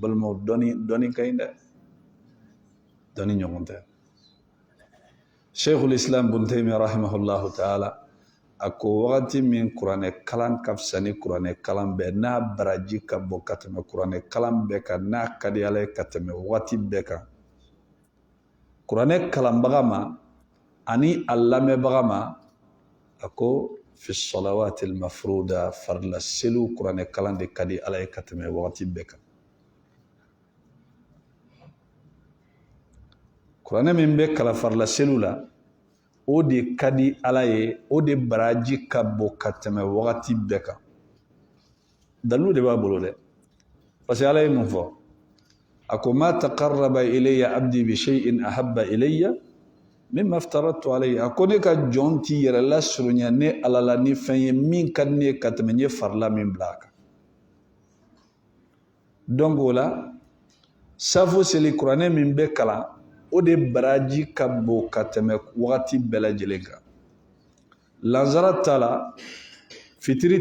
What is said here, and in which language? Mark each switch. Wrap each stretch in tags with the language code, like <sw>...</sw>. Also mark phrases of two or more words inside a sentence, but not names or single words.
<bm>balimaw dɔɔni ka ɲi dɛ dɔɔni ɲɔgɔn tɛ Sheikhul Islam Ibn Taymiyyah</bm> <ar>رحمه الله تعالى</ar> <bm>a ko wagati min kuranɛ kalan ka fisa ni kuranɛ kalan bɛɛ n'a baraji ka bɔ ka tɛmɛ kuranɛ kalan bɛɛ kan n'a ka di Ala ye ka tɛmɛ waati bɛɛ kan kuranɛ kalanbaga ma ani a lamɛnbaga ma a ko</bm> <ar>في الصلوات المفروضة</ar> <bm>farila seliw kuranɛ kalan de ka di Ala ye ka tɛmɛ waati bɛɛ kan kuranɛ min bɛ kalan farila seliw la o de ka di Ala ye o de baraji ka bɔ ka tɛmɛ wagati bɛɛ kan dalilu de b'a bolo dɛ</bm> <fr>parce que</fr> <bm>Ala ye mun fɔ a ko</bm> <ar>ما تقرب إلي عبدي بشيء أحب إلي مما افترضته عليه</ar> <bm>a ko ne ka jɔn t'i yɛrɛ lasurunya ne Ala la ni fɛn ye min ka di ne ye ka tɛmɛ n ye farila min bila a kan donc o la safo seli kuranɛ min bɛ kalan o de baraji ka bon ka tɛmɛ wagati bɛɛ lajɛlen kan lansara ta la fitiri</bm>